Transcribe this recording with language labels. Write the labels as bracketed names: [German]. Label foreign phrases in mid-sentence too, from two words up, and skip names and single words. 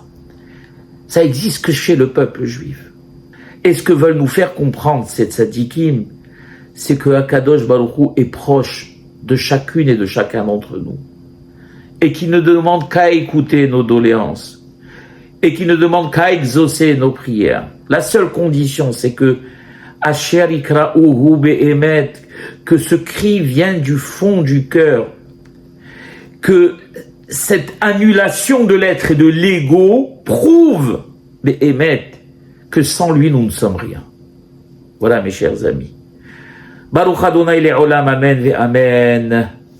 [French] Ça existe que chez le peuple juif. Et ce que veulent nous faire comprendre ces tzadikim, c'est que [Hebrew] Akadosh Baruch Hu [French] est proche de chacune et de chacun d'entre nous. Et qui ne demande qu'à écouter nos doléances. Et qui ne demande qu'à exaucer nos prières. La seule condition, c'est que [Hebrew] Asher ikra'uhu be'emet, [French] que ce cri vienne du fond du cœur. Que cette annulation de l'être et de l'ego prouve be'emet que sans lui, nous ne sommes rien. Voilà, mes chers amis. [Hebrew] Baruch Adonai le'olam, amen ve amen.